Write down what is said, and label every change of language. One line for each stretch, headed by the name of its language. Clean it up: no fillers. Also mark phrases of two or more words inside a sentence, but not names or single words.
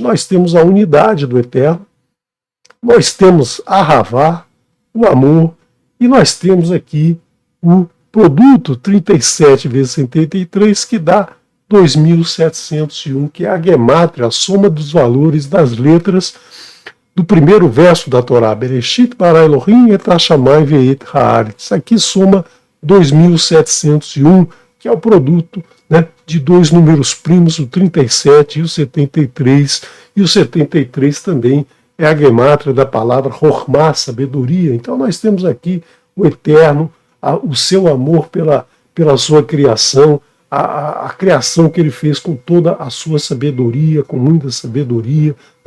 Portuguese: Nós temos a unidade do Eterno, nós temos a Havá, o amor, e nós temos aqui o produto 37 vezes 73, que dá 2.701, que é a gemátria, a soma dos valores das letras do primeiro verso da Torá,
Hebrew: בראשית ברא אלהים את השמים ואת הארץ.
Portuguese: Aqui soma 2.701, que é o produto, né, de dois números primos, o 37 e o 73, e o 73 também é a gemátria da palavra Chokhmah, sabedoria. Então nós temos aqui o Eterno, o seu amor pela sua criação, a criação que ele fez com toda a sua sabedoria, com muita sabedoria, né?